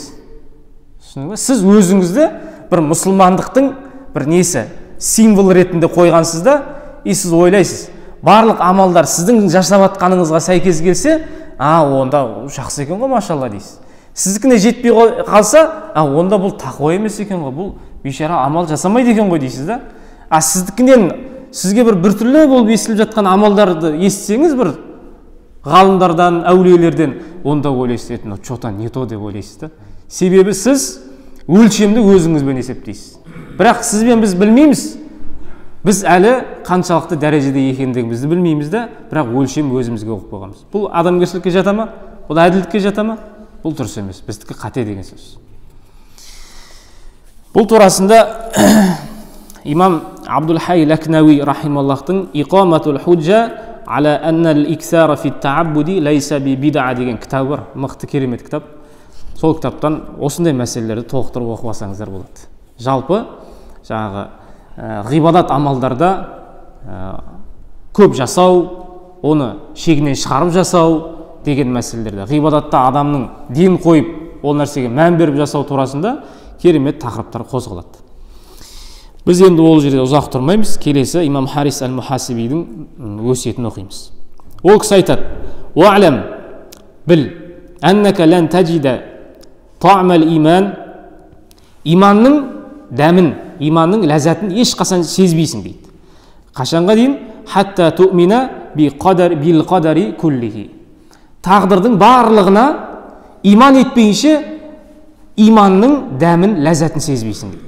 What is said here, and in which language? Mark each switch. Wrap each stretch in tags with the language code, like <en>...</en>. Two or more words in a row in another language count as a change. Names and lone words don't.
<kk>Сіз өзіңізді бір мұсылмандықтың бір несі, символ ретінде қойғансыз да, сіз ойлайсыз, барлық амалдар сіздің жасап жатқаныңызға сәйкес келсе, онда жақсы екен ғой, машалла дейсіз. Сіздікіне жетпей қалса, онда бұл тақуа емес екен ғой, бұл бейшара амал жасамайды екен ғой дейсіз да. Сіздікінен сізге біртүрлі болып естіліп жатқан амалдарды естісеңіз, бір ғалымдардан, әулиелерден, онда ойлайсыз,</kk> <ru>что-то не то</ru> <kk>деп ойлайсыз да. Себебі сіз өлшемді өзіңізбен есептейсіз. Бірақ сізбен біз білмейміз. Біз әлі қаншалықты дәрежеде екендігімізді білмейміз да, бірақ өлшем өзімізге қойып қойғанбыз. Бұл адамгершілікке жата ма? Бұл әділдікке жата ма? Бұл дұрыс емес. Біздікі қате деген сөз. Бұл турасында имам Абдул-Хай Лакнауи рахималлахтың Иқаматул худжа аля аннал иксара фи тааббуди лайса би бид'a деген кітабы бар. Мықты керемет кітап. Сол кітаптан осындай мәселелерді толықтырып оқып алсаңыздар болады. Жалпы жаңағы ғибадат амалдарда көп жасау, оны шегінен шығарып жасау деген мәселелерді. Ғибадатта адамның ден қойып, ол нәрсеге мән беріп жасау турасында керемет тақырыптар қозғалады. Біз енді ол жерде ұзақ тұрмаймыз. Келесі имам Харис әл-Мухасибидің өсиетін оқимыз. Ол кісі айтады:</kk> <ar>"اعلم بأنك لن تجد طعم الإيمان",</ar> <kk>иманның дәмін, иманның ләззатын ешқашан сезбейсің дейді. Қашанға дейін?</kk> <ar>"حتى تؤمن بالقدر كله",</ar> <kk>тағдырдың барлығына иман етпейінше иманның дәмін, ләззатын сезбейсің дейді.</kk>